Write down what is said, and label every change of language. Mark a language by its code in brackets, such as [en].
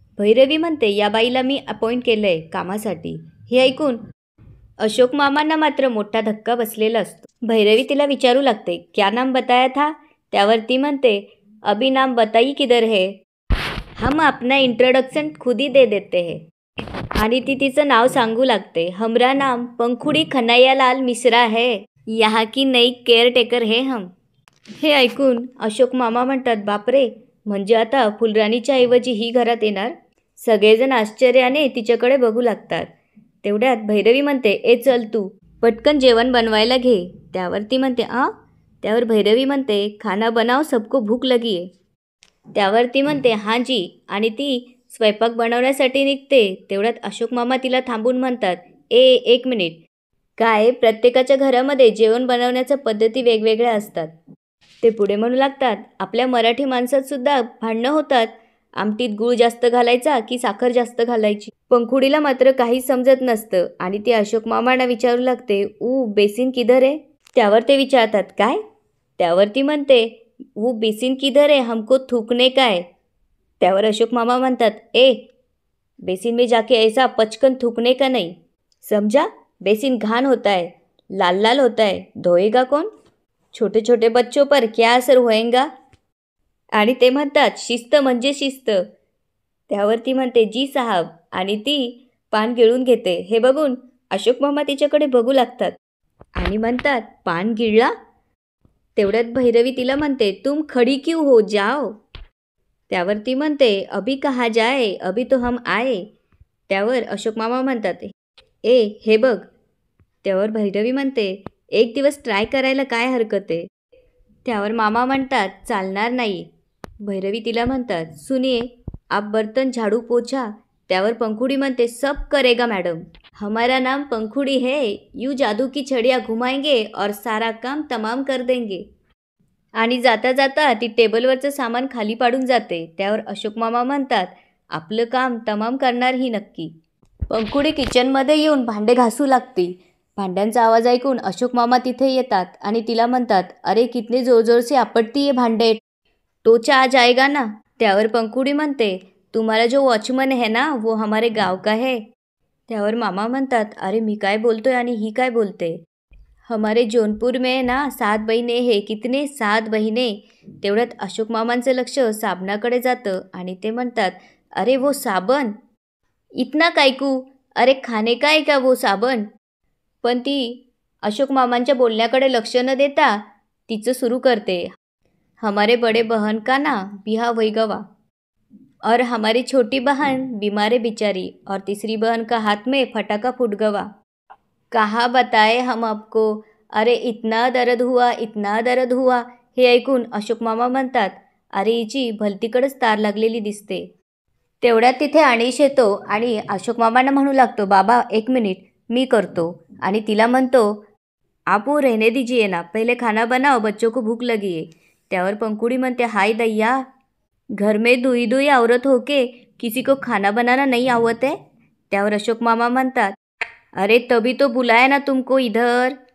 [mr] भैरवी म्हणते, या बाईला मी अपॉइंट केलंय कामासाठी. हे ऐकून अशोक मामांना मात्र मोठा धक्का बसलेला असतो. भैरवी तिला विचारू लागते, [hi] क्या नाम बताया था? [mr] त्यावर ती म्हणते, [hi] अभी नाम बताई किधर है, हम अपना इंट्रोडक्शन खुद ही दे देते हैं. [mr] आणि ती तिचं नाव सांगू लागते. [hi] हमरा नाम पंखुडी खनैयालाल मिश्रा है, यहाँ की नई केअरटेकर है हम. [mr] हे ऐकून अशोक मामा म्हणतात, बापरे, म्हणजे आता फुलराणीच्या ऐवजी ही घरात येणार? सगळेजण आश्चर्याने तिच्याकडे बघू लागतात. तेवढ्यात भैरवी म्हणते, ए चल तू पटकन जेवण बनवायला घे. त्यावर ती म्हणते, त्यावर भैरवी म्हणते, [hi] खाना बनाव, सबको भूक लगी [mr] आहे. त्यावर ती म्हणते, हां जी, आणि ती स्वयंपाक बनवण्यासाठी निघते. तेवढ्यात अशोक मामा तिला थांबून म्हणतात, एक मिनिट. काय, प्रत्येकाच्या घरामध्ये जेवण बनवण्याच्या पद्धती वेगवेगळ्या असतात. ते पुढे म्हणू लागतात, आपल्या मराठी माणसात सुद्धा भांडणं होतात. आमटीत गूळ जास्त घालायचा की साखर जास्त घालायची. पंखुडीला मात्र काही समजत नसतं आणि ती अशोक मामांना विचारू लागते, बेसिन किधर आहे? त्यावर ते विचारतात, काय? त्यावर ती म्हणते, बेसिन किधर आहे, [hi] हमको थूकने का है. [mr] त्यावर अशोक मामा म्हणतात, [hi] बेसिन में जाके ऐसा पचकन थूकने का नहीं, समझा? बेसिन घान होता है, लाल लाल होता है, धोएगा कौन? छोटे छोटे बच्चों पर क्या असर होएगा? [mr] आणि ते म्हणतात, शिस्त म्हणजे शिस्त. त्यावर ती म्हणते, जी साहब, आणि ती पान गिळून घेते. हे बघून अशोक मामा तिच्याकडे बघू लागतात आणि म्हणतात, पान गिळला? तेवढ्यात भैरवी तिला म्हणते, [hi] तुम खडी क्यों हो, जाओ. [mr] त्यावर ती म्हणते, [hi] अभी कहा जाए, अभी तो हम आए. [mr] त्यावर अशोक मामा म्हणतात, हे बघ. त्यावर भैरवी म्हणते, एक दिवस ट्राय करायला काय हरकत आहे? त्यावर मामा म्हणतात, चालणार नाही. भैरवी तिला म्हणतात, [hi] सुनिये, आप बर्तन झाडू पोछा. [mr] त्यावर पंखुडी म्हणते, [hi] सब करेगा मॅडम, हमारा नाम पंखुडी है, यू जादू की छडिया घुमाएंगे और सारा काम तमाम कर देंगे. [mr] आणि जाता जाता ती टेबलवरचं सामान खाली पाडून जाते. त्यावर अशोक मामा म्हणतात, आपलं काम तमाम करणार ही नक्की. पंखुडी किचनमध्ये येऊन भांडे घासू लागते. भांड्यांचा आवाज ऐकून अशोक मामा तिथे येतात आणि तिला म्हणतात, [hi] अरे कितने जोर से आपटती है भांडे, टोचा आ जाएगा ना. [mr] त्यावर पंखुडी म्हणते, [hi] तुम्हाला जो वॉचमन है ना, वो हमारे गाव का है. [mr] त्यावर मामा म्हणतात, अरे मी काय बोलतोय आणि ही काय बोलते? [hi] हमारे जौनपुर में ना 7 बहिणे है. कितने? 7 बहिणे. [mr] तेवढ्यात अशोक मामांचं लक्ष साबणाकडे जातं आणि ते म्हणतात, [hi] अरे वो साबण, इतना कायकू, अरे खाने का है का वो साबण? [mr] पण ती अशोक मामांच्या बोलण्याकडे लक्ष न देता तिचं सुरू करते, [hi] हमारे बड़े बहन का ना बिहा वही गवा, और हमारी छोटी बहन बीमारे बिचारी, और तीसरी बहन का हाथ में फटाका फूट गवा. कहा बताए हम आपको, अरे इतना दर्द हुआ, इतना दर्द हुआ. [mr] हे ऐकून अशोक मामा म्हणतात, अरे हिची भलतीकडेच तार लागलेली दिसते. तेवढ्यात तिथे अनिश येतो आणि अशोक मामांना म्हणू लागतो, बाबा एक मिनिट, मी करतो. आणि तिला म्हणतो, [hi] आप वो रहने दीजिए ना, पहले खाना बनाओ, बच्चों को भूख लगी है. [mr] त्यावर पंखुडी म्हणते, [hi] हाय दैया, घर में दुई दुई औरत होके किसी को खाना बनाना नहीं आवत है. [mr] त्यावर अशोक मामा म्हणतात, [hi] अरे तभी तो बुलाया ना तुमको इधर.